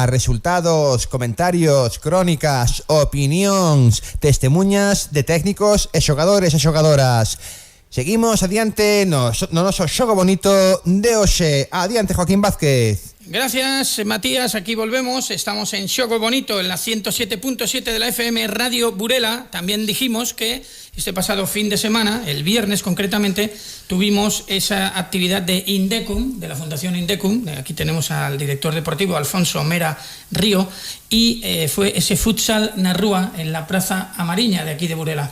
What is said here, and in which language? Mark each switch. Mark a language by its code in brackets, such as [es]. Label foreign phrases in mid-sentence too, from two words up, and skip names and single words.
[gl] Resultados, comentarios, crónicas, opinións, testemunhas de técnicos e xogadores e xogadoras. Seguimos adiante no noso Xogo Bonito de hoxe. Adiante, Joaquín Vázquez. [es] Gracias, Matías. Aquí volvemos. Estamos en Xogo Bonito, en la 107.7 de la FM Radio Burela. También dijimos que este pasado fin de semana, el viernes concretamente, tuvimos esa actividad de Indecum, de la Fundación Indecum. Aquí tenemos al director deportivo, Alfonso Mera Río, y fue ese futsal [gl] na rúa [es] en la Plaza Amariña de aquí de Burela.